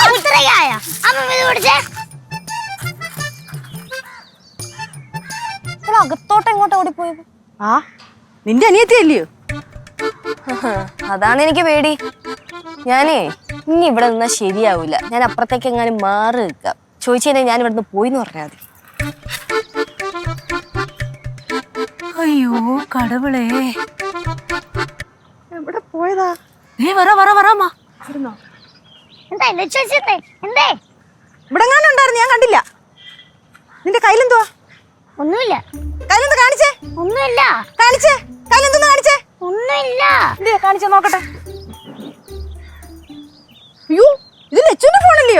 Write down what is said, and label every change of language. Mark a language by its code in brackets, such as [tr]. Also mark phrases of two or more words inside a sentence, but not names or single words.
[ml] അകത്തോട്ട് എങ്ങോട്ട് ഓടിപ്പോയത്? ആ നിന്റെ അനിയത്തി അല്ലയോ? അതാണ് എനിക്ക് പേടി. ഞാനേ ഇനി ഇവിടെ നിന്നാ ശരിയാവൂല. ഞാൻ അപ്പുറത്തേക്ക് എങ്ങാനും മാറി നിൽക്കാം. ചോദിച്ചതിനെ ഞാൻ ഇവിടുന്ന് പോയിന്ന് പറഞ്ഞാൽ മതി. [ta] ஐயோ கடவுளே, [ml] എവിടെ പോയതാ? [ta] வர வர வராமா. [ml] എന്താ ലച്ചു ചേച്ചി എന്തേ? ഇവിടെ ഉണ്ടായിരുന്നു, ഞാൻ കണ്ടില്ല. നിന്റെ കയ്യിലെന്തുവാ? ഒന്നുമില്ല. കയ്യിലെന്ത് കാണിച്ചേ? ഒന്നുമില്ല. കാണിച്ചേ, കയ്യിലെന്തൊന്ന് കാണിച്ചേ? ഒന്നുമില്ല. കാണിച്ചേ നോക്കട്ടെ. അയ്യോ, ഇത് ലച്ചുവിന്റെ ഫോണല്ലയോ?